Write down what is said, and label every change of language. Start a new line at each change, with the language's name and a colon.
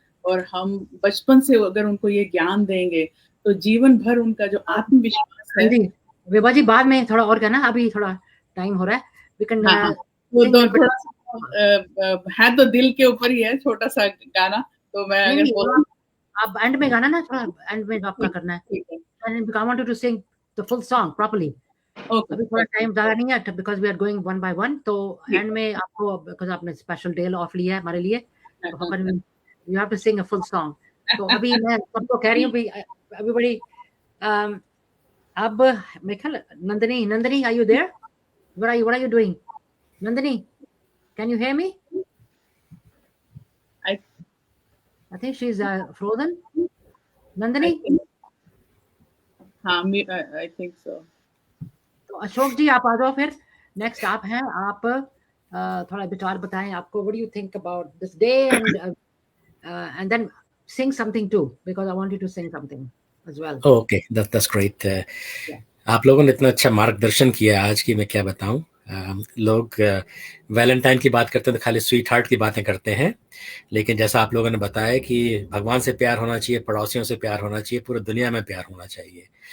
Hindi: और हम बचपन से अगर उनको ये ज्ञान देंगे तो जीवन भर उनका जो आत्मविश्वास है। विभा जी बाद में थोड़ा और करना, अभी थोड़ा टाइम हो रहा है।
English: we can
Hindi: वो तो थोड़ा सा है तो दिल के ऊपर ही है, छोटा सा गाना। तो मैं अगर आप एंड में गाना ना, थोड़ा एंड में आपका करना है।
English: And I wanted to sing the full song properly.
Hindi: अभी थोड़ा टाइम ज़्यादा नहीं है
English: because we are going one by one.
Hindi: तो एंड में आपको, because आपने स्पेशल डे ऑफ लिया है हमारे लिए, तो
English: you have to sing a full song.
Hindi: तो अभी मैं सबको कह रही हूँ भी everybody, अब मेरे ख्याल Nandini,
English: are you there? What are you doing? Nandini, can you hear me? I think she's frozen. Nandini? हाँ, I think so.
Hindi: तो अशोक जी आप आ जाओ फिर, नेक्स्ट आप हैं। आप थोड़ा विचार बताएं आपको,
English: what do you think about this day, and then sing something too, because I want you to sing something as well. Okay, that's great.
Hindi: आप लोगों ने इतना अच्छा मार्गदर्शन किया आज की, मैं क्या बताऊं। लोग वैलेंटाइन की बात करते हैं तो खाली स्वीट हार्ट की बातें करते हैं, लेकिन जैसा आप लोगों ने बताया कि भगवान से प्यार होना चाहिए, पड़ोसियों से प्यार होना चाहिए, पूरी दुनिया में प्यार होना चाहिए।